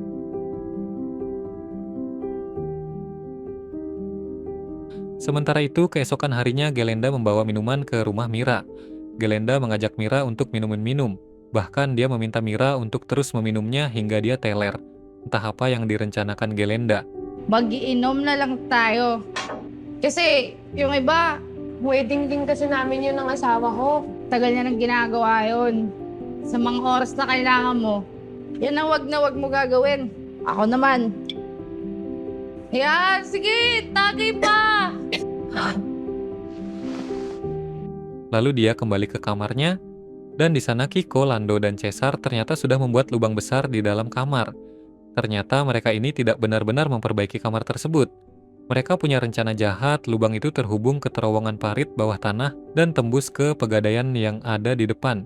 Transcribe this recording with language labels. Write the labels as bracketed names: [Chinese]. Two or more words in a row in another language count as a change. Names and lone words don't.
[Indonesian] Sementara itu, keesokan harinya Gelenda membawa minuman ke rumah Mira. Gelenda mengajak Mira untuk minum. Bahkan dia meminta Mira untuk terus meminumnya hingga dia teler. Entah apa yang direncanakan Gelenda. [Filipino] Mag-iinom na lang tayo. Kasi yung iba, Wedding din kasi namin yun ng asawa ko. tagal niya nang ginagawa yun. Sa mga oras na kailangan mo, yan ang wag na wag mo gagawin. Ako naman. Yan, sige, tagay pa! [Indonesian] Lalu dia kembali ke kamarnya, dan di sana Kiko, Lando, dan Cesar ternyata sudah membuat lubang besar di dalam kamar. Ternyata mereka ini tidak benar-benar memperbaiki kamar tersebut. Mereka punya rencana jahat, lubang itu terhubung ke terowongan parit bawah tanah dan tembus ke Pegadaian yang ada di depan.